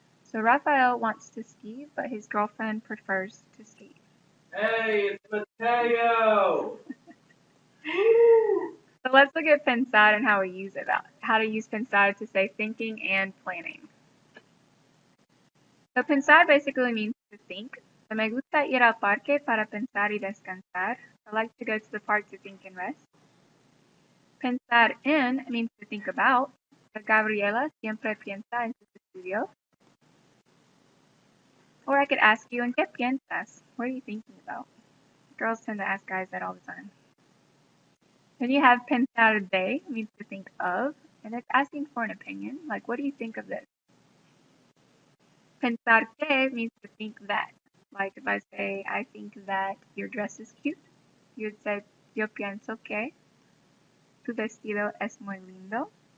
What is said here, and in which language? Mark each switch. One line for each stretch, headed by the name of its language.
English: So Rafael wants to ski, but his girlfriend prefers to skate. Hey, it's Mateo! So let's look at pensar and how we use it. How to use pensar to say thinking and planning. So pensar basically means to think. So
Spanish: me gusta ir al parque para pensar y descansar.
English: I like to go to the park to think and rest.
Spanish: Pensar en
English: means to think about. So
Spanish: Gabriela siempre piensa en sus estudios.
English: Or I could ask you,
Spanish: ¿en qué piensas?
English: What are you thinking about? Girls tend to ask guys that all the time. Then you have pensar de, means to think of, and it's asking for an opinion. Like, what do you think of this?
Spanish: Pensar que
English: means to think that. Like if I say, I think that your dress is cute, you would say,
Spanish: yo pienso que tu vestido es muy lindo.